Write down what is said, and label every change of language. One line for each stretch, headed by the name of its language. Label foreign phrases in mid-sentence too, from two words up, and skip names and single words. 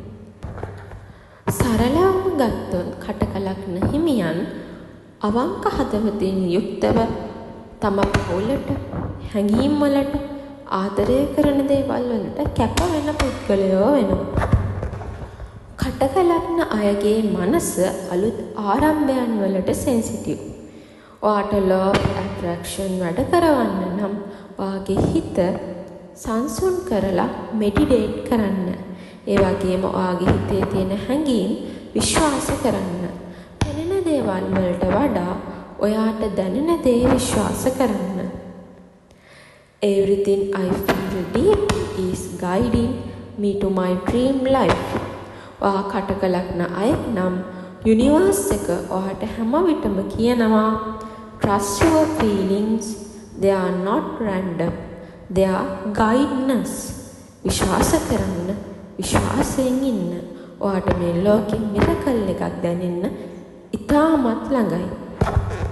Sinhala: සරලවම ගත්තොත් කටක ලග්න හිමියන් අවංක හදවතින් යුක්තව තම පවුලට, හැඟීම් වලට, ආදරය කරන දේවල් වලට කැප වෙන පුද්ගලයෝ වෙනවා. කටක ලග්න අයගේ මනස අලුත් ආරම්භයන් වලට සෙන්සිටිව්. ඔයාට
English: law of attraction
Sinhala: වැඩ කරවන්න නම් ඔයාගේ හිත සංසුන් කරලා මෙඩිටේට් කරන්න. ඒ වගේම ඔයාගේ හිතේ තියෙන හැඟීම් විශ්වාස කරන්න. දැනෙන දේවල් වලට වඩා ඔයාට දැනෙන දේ විශ්වාස කරන්න.
English: Everything I feel deep is guiding me to my dream life.
Sinhala: ඔයා කටක ලග්න අය නම් යුනිවර්ස් එක ඔයාට හැම විටම කියනවා,
English: trust your feelings, they are not random, they are guidance.
Sinhala: විශ්වාස කරන්න, විශ්වාසයෙන් ඉන්න. ඔයාට මේ ලෝකෙ මිරකල් එකක් දැනෙන්න ඉතාමත් ළඟයි.